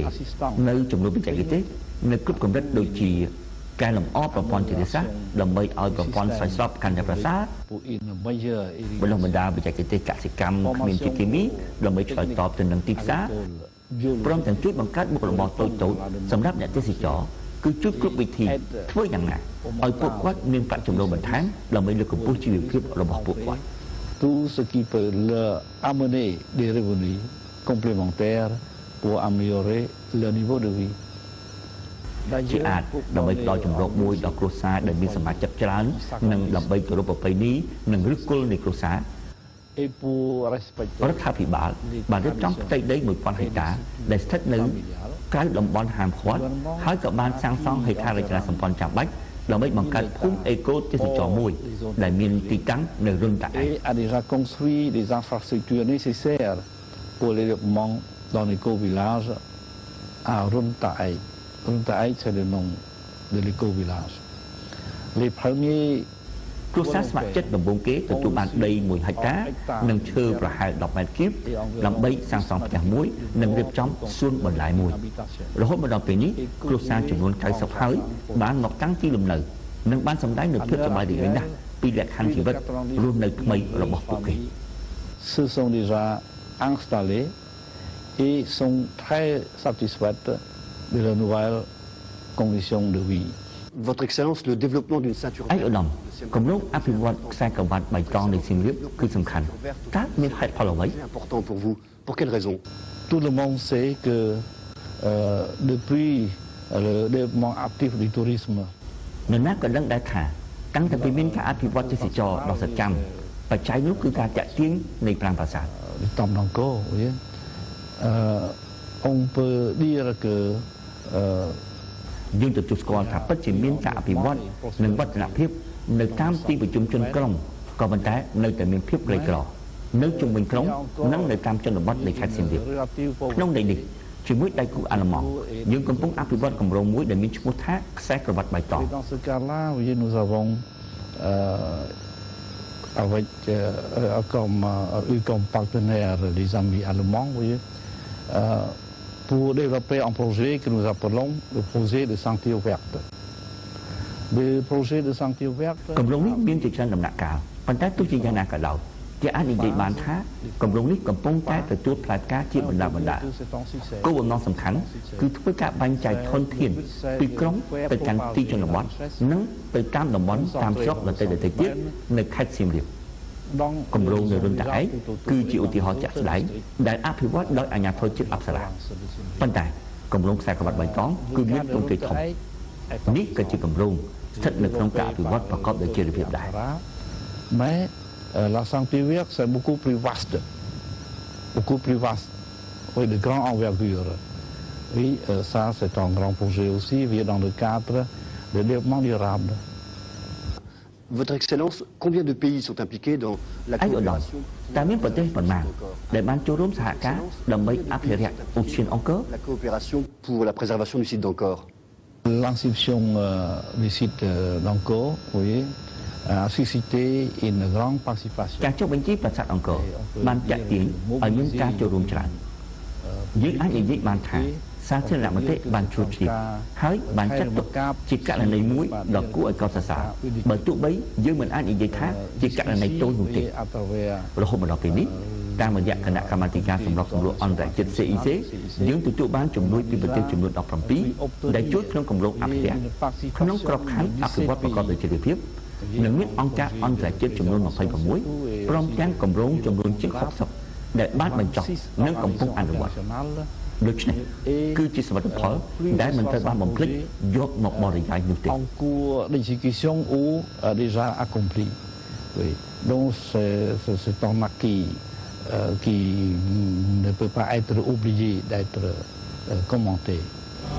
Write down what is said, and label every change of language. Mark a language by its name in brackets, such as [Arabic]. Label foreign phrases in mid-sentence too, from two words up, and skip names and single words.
[Khmer] នៅចំនួនបច្ចេកទេសនៅគ្រប់កម្រិតដូចជាកែលម្អប្រព័ន្ធធារាសាស្ត្រដើម្បីឲ្យប្រព័ន្ធស្រោចស្រពកាន់តែប្រសើរបណ្ដុះបណ្ដាលបច្ចេកទេសកសិកម្មគ្មានជាតិគីមីដើម្បីឆ្លើយតបទៅនឹងទីផ្សារព្រមទាំងជួយបង្កើតមុខរបរតូចៗសម្រាប់អ្នកទេសចរគឺជួយគ្រប់វិធីធ្វើយ៉ាងណាឲ្យពួកគាត់មានប្រាក់ចំណូលបន្ថែមដើម្បីលើកកម្ពស់ជីវភាពរបស់ពួកគាត់ [French] Tout ce qui peut leur amener des revenus complémentaires pour améliorer leur niveau de vie [Khmer] ជាអាចដើម្បីផ្ដល់ជំរកមួយដល់គ្រួសារដែលមានសមាជិកច្រើននិងដើម្បីគោរពប្រពៃណីនិងឫសគល់នៃគ្រួសាររដ្ឋាភិបាលបានរៀបចំផ្ទៃដី 1000 ហិកតាដែលស្ថិតនៅក្រៅតំបន់ហាមឃាត់ហើយក៏បានសាងសង់ហេដ្ឋារចនាសម្ព័ន្ធចាំបាច់ដើម្បីបង្កើតភូមិអេកូទេសចរមួយដែលមានទីតាំងនៅរុនតាអែ [French] a déjà construit des infrastructures nécessaires pour le développement dans l'éco-village à Runtaï. Runtaï, c'est le nom de l'éco-village. Les premiers [Khmer] គ្រួសារស្ម័គ្រចិត្តដំបូងគេទទួលបានដី 1 ហិកតានិងឈើប្រហែល 10 ម៉ែត្រគូបដើម្បីសាងសង់ផ្ទះមួយនិងរៀបចំសួនបន្លែមួយរហូតមកដល់ពេលនេះគ្រួសារចំនួន 90 ហើយបានមកតាំងទីលំនៅនិងបានសម្ដែងនូវភាពសប្បាយរីករាយណាស់ពីលក្ខខណ្ឌជីវិតរស់នៅថ្មីរបស់ពួកគេ [French] se sont déjà installés et sont très satisfaites de la nouvelle condition de vie. Votre Excellence, le développement d'une ceinture [Khmer] ឯកឧត្តមគម្រោងអភិវឌ្ឍខ្សែក្រវ៉ាត់បៃតងនៃសៀមរាបគឺសំខាន់តើមានហេតុផលអ្វី [French] c'est important pour vous. Pour quelle raison? Tout le monde sait que depuis le développement actif du tourisme [Khmer] នរណាក៏ដឹងដែរថាតាំងតែពីមានការអភិវឌ្ឍទេសចរដ៏សកម្មបច្ច័យនោះគឺការតាក់ទាញនៃប្រាង្គប្រាសាទ [French] du temple d'Angkor, vous voyez, on peut dire que [Khmer] យើងទទួលស្គាល់ថាពិតជាមានការអភិវឌ្ឍនិងវឌ្ឍនភាពនៅតាមទីប្រជុំជនក្រុងក៏ប៉ុន្តែនៅតែមានភាពក្រីក្រនៅជុំវិញក្រុងនិងនៅតាមជនបទនៃខេត្តសៀមរាបក្នុងន័យនេះជាមួយដៃគូអាល្លឺម៉ង់យើងកំពុងអភិវឌ្ឍគម្រោងមួយដែលមានឈ្មោះថាខ្សែក្រវ៉ាត់បៃតង [French] dans ce cas-là, vous voyez, nous avons avec comme partenaire les amis allemands, vous voyez, pour développer un projet que nous appelons le projet de Sentier Verte. Le projet de Sentier Verte [Khmer] គម្រោងនេះមានជាច្រើនដំណាក់កាលប៉ុន្តែទោះជាយ៉ាងណាក៏ដោយគេអាចនិយាយបានថាគម្រោងនេះកំពុងតែទទួលផ្លែ ផ្កាជាបណ្ដាបណ្ដាគោលបំណងសំខាន់គឺធ្វើការបែងចែកធនធានពីក្រុងទៅកាន់ទីជនបទនិងទៅតាមតំបន់តាមស្រុកដទៃៗទៀតនៅខេត្តសៀមរាបគម្រោងនៅរុនតាឯកគឺជាឧទាហរណ៍ជាក់ស្ដែងដែលអភិវឌ្ឍដោយអាជ្ញាធរជាតិអប្សរាប៉ុន្តែគម្រោងខ្សែក្រវ៉ាត់បៃតងគឺមានទ្រង់ទ្រាយធំនេះក៏ជាគម្រោងស្ថិតនៅក្នុងការអភិវឌ្ឍប្រកបដោយចីរភាពដែរ [French] mais la Sentier Verte c'est beaucoup plus vaste, oui, de grande envergure. Oui, ça c'est un grand projet aussi, vient dans le cadre de développement durable. Votre Excellence, combien de pays sont impliqués dans la coopération [Khmer] តើមានប្រទេសប៉ុន្មានដែលបានចូលរួមសហការដើម្បីអភិរក្សឧទ្យានអង្គរ [French] La coopération pour la préservation du site d'Angkor. L'inscription du site d'Angkor, vous voyez, a suscité une grande participation. [Khmer] ការចុះបញ្ជីប្រាសាទអង្គរបានតាក់ទាញឲ្យមានការចូលរួមច្រើនយើងអាចនិយាយបានថាសាធារណមតិបានជួយជ្រាបហើយបានចាត់ទុកជាករ ណីមួយដ៏គួរឲ្យកោតសរសើរបើទោះបីយើងមិនអាចនិយាយថាជាករណីតូចនោះទេរហូតមកដល់ពេលនេះតាម រយៈគណៈកម្មាធិការសម្របសម្រួលអន្តរជាតិ CIC យើងទទួលបានជំនួយពីប្រទេសចំនួន 17 ដែលជួយក្នុងគម្រោងអភិរក្សក្នុងក្របខ័ណ្ឌអភិវឌ្ឍប្រកបដោយចីរភាពនិងមានអង្គការអន្តរជាតិចំនួន 26 ព្រមទាំងគម្រោងចំនួនជាង 60 ដែលបានបញ្ចុះនិងកំពុងអនុវត្តដូច្នេះគឺជាសមិទ្ធផលដែលមិនត្រូវបានបំភ្លេចយកមកបរិយាយនោះទេ [French] En cours d'exécution ou déjà accompli. Oui. Donc c'est un acquis qui ne peut pas être oublié d'être commenté.